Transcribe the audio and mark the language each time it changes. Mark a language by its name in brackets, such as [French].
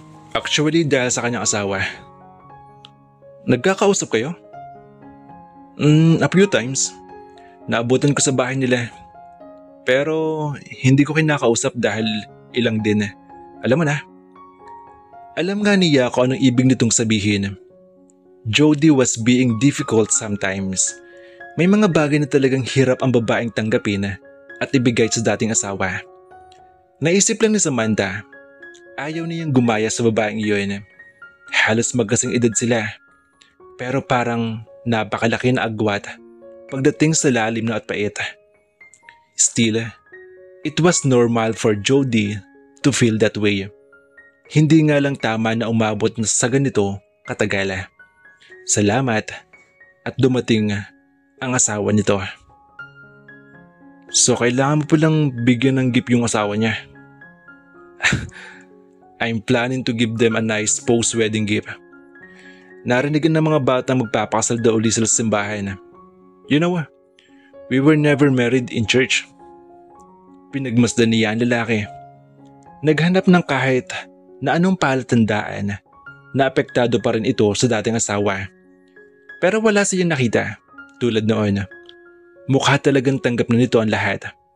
[Filipino] Actually, dahil sa kanyang asawa. Nagkakausap kayo? [English] A few times. [Filipino] Naabutan ko sa bahay nila. Pero hindi ko kinakausap dahil ilang din. Alam mo na. Alam nga niya kung anong ibig nitong sabihin. [English] Jody was being difficult sometimes. [Filipino] May mga bagay na talagang hirap ang babaeng tanggapin at ibigay sa dating asawa. Naisip lang ni Samantha, ayaw niyang gumaya sa babaeng iyon. Halos magkasing edad sila. Pero parang napakalaki na agwat pagdating sa lalim na at pait. [English] Still, it was normal for Jody to feel that way. [Filipino] Hindi nga lang tama na umabot na sa ganito katagal. Salamat at dumating ang asawa nito. So kailangan mo palang bigyan ng gift yung asawa niya. [English] I'm planning to give them a nice post-wedding gift. [Filipino] Narinigan ng mga bata magpapakasal daw uli sila sa simbahan. [English] You know, we were never married in church. [Filipino] Pinagmasdan niya ang lalaki. Naghanap ng kahit na anong palatandaan na apektado pa rin ito sa dating asawa. Pero wala siyang nakita, tulad noon. Mukha talagang tanggap na nito ang lahat.